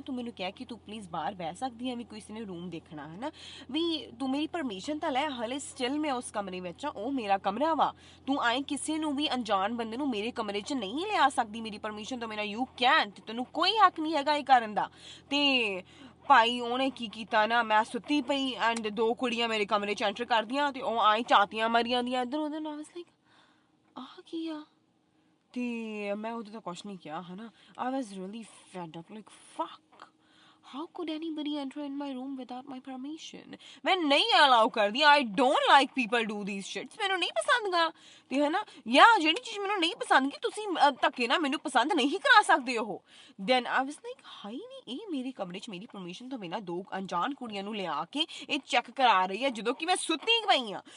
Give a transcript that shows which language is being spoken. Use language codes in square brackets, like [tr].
[pa] ਤੂੰ ਮੈਨੂੰ ਕਹਿ ਕਿ ਤੂੰ ਪਲੀਜ਼ ਬਾਹਰ ਬਹਿ ਸਕਦੀ ਹੈ, ਵੀ ਕਿਸੇ ਨੇ ਰੂਮ ਦੇਖਣਾ, ਹੈ ਨਾ, ਵੀ ਤੂੰ ਮੇਰੀ ਪਰਮਿਸ਼ਨ ਤਾਂ ਲੈ, ਹਲੇ ਸਟਿਲ ਮੈਂ ਉਸ ਕਮਰੇ ਵਿੱਚ ਆ, ਉਹ ਮੇਰਾ ਕਮਰਾ ਵਾ, ਤੂੰ ਕਿਸੇ ਨੂੰ ਵੀ ਅਣਜਾਣ ਬੰਦੇ ਨੂੰ ਮੇਰੇ ਕਮਰੇ 'ਚ ਨਹੀਂ ਲਿਆ ਸਕਦੀ ਮੇਰੀ ਪਰਮਿਸ਼ਨ ਤੋਂ ਬਿਨਾਂ, [en] you can't, [pa] ਤੈਨੂੰ ਕੋਈ ਹੱਕ ਨਹੀਂ ਹੈਗਾ ਇਹ ਕਰਨ ਦਾ। ਤੇ ਭਾਈ ਉਹਨੇ ਕੀ ਕੀਤਾ ਨਾ, ਮੈਂ ਸੁੱਤੀ ਪਈ ਐਂਡ 2 ਕੁੜੀਆਂ ਮੇਰੇ ਕਮਰੇ 'ਚ ਐਂਟਰ ਕਰਦੀਆਂ, ਤੇ ਉਹ ਆਏ ਝਾਤੀਆਂ ਮਾਰੀਆਂ ਦੀਆਂ ਇੱਧਰ ਉੱਧਰ। [en] I was like [pa] ਆਹ ਕੀ ਆ, ਤੇ ਮੈਂ ਉਹਦੇ ਤਾਂ ਕੁਛ ਨਹੀਂ ਕਿਹਾ, ਹੈ ਨਾ। [en] I was really fed up, like fuck, how could anybody enter in my room without my permission? [pa] मैं नहीं allow करदी, [en] I don't like people do these shits, [pa] ਮੈਨੂੰ ਨਹੀਂ ਪਸੰਦ ਗਾ, ਤੇ ਹੈ ਨਾ, ਜਾਂ ਜਿਹੜੀ ਚੀਜ਼ ਮੈਨੂੰ ਨਹੀਂ ਪਸੰਦ ਕਿ ਤੁਸੀਂ ਧੱਕੇ ਨਾ ਮੈਨੂੰ ਪਸੰਦ ਨਹੀਂ ਕਰਾ ਸਕਦੇ ਉਹ। Then [en] I was like [pa] high ਨਹੀਂ, ਇਹ ਮੇਰੇ ਕਮਰੇ 'ਚ ਮੇਰੀ ਪਰਮਿਸ਼ਨ ਤੋਂ ਬਿਨਾਂ 2 ਅਣਜਾਣ ਕੁੜੀਆਂ ਨੂੰ ਲਿਆ ਕੇ ਇਹ ਚੈੱਕ ਕਰਾ ਰਹੀ ਹੈ, ਜਦੋਂ ਕਿ ਮੈਂ ਸੁੱਤੀ ਪਈ ਆ।